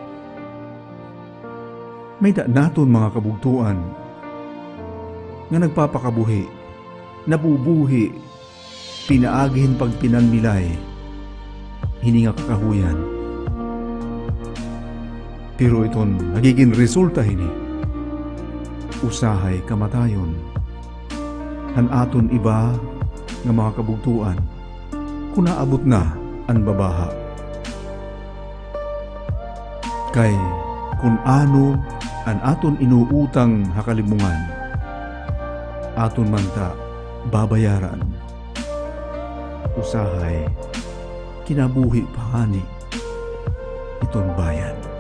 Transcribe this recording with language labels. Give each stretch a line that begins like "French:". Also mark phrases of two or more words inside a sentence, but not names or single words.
Waray: May da naton mga kabugtuan nga nagpapakabuhi, nabubuhi, pinaagihin pag pinanmilay, hini nga kakahuyan. Pero iton nagiging resulta hini, usahay kamatayon, han aton iba nga mga kabugtuan, kung naabot na ang babaha. Kay kung ano ang aton inuutang hakalibungan, aton manta babayaran. Usahay kinabuhi pahani iton bayan.